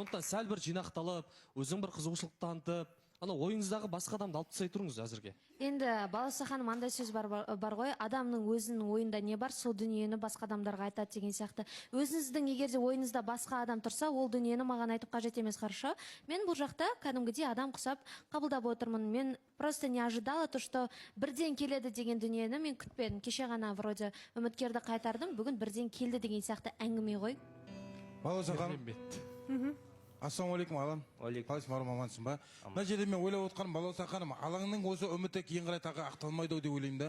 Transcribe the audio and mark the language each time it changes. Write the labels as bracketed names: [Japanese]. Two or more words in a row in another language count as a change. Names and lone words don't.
[Kazakh] Сондықтан сәл бір жинақталып, өзің бір қызығушылық танытып, ана ойыңыздағы басқа адамды алып тастай тұрыңыз әзірге. Енді Балауса ханым андай сөз бар ғой, адамның өзінің ойында не бар, сол дүниені басқа адамдарға айтады деген сияқты. Өзіңіздің егер де ойыңызда басқа адам тұрса, ол дүниені маған айтып қажет емес, хорошо? Мен бұл жақта кәдімгідей адам құсап қабылдап отырмын. Мен [Russian] просто не ожидала то, что [Kazakh] бірден келеді деген дүниені мен күтпедім. Кеше ғана вроде үміткерді қайтардым, бүгін бірден келді деген сияқты әңгіме ғой. Балауса ханым. Ассалаумағалейкум, Алан. Қалайсың, марқұм, амансың ба? Мына жерде мен ойлап отқаным, Балауса ханым, Алаңның осы үміті кейін қарай тағы ақталмайды ау деп ойлаймын да.